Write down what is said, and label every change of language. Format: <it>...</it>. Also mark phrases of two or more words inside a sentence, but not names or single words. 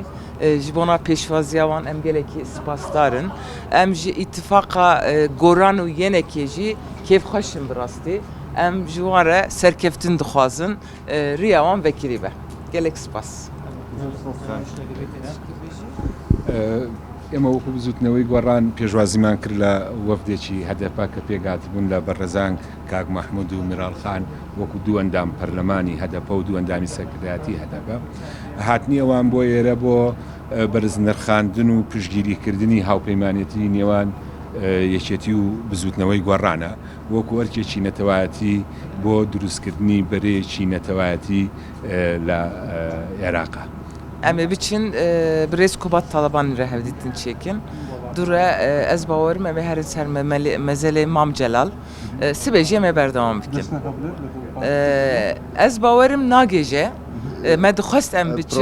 <ku>Ji bona pêşvaziya wan em gelekî spasdarin. Em ji îtifaqa goran û yenekê jî kêfxweşin bi rastî. Em ji wan re serkeftin dixwazin riya wan vekirî be. Gelek spas.</ku> <ckb>ئێمە وەکو بزوتنەوەی گۆڕان پێشوازیمان کرد لە وەفدێکی هەدەپا کە پێگاتبوون لە بەڕێزان کاک مەحموود و میراڵخان وەکو دوو ئەندام پەرلەمانی هەدەپە و دوو ئەندامی سەرکردایەتی هەدەپە هاتنی ئەوان بۆ ئێرە بۆ بەرز نرخاندن و پشتگیریکردنی هاوپەیمانێتی نێوان یەکێتی و بزوتنەوەی گۆڕانە وەکو ئەرکێکی نەتەوایەتی بۆ دروستکردنی بەرەیەکی نەتەوایەتی لە عێراقا.</ckb> <ku>Em ê biçin bi rêz Kubat Talibanê re hevdîtin çêkin. Du re ez bawerim em ê herin ser mezelê Mam Celal. Sibê jî em ê berdewam bikin. Ez bawerim nagêje. Me dixwest em biçin.</ku>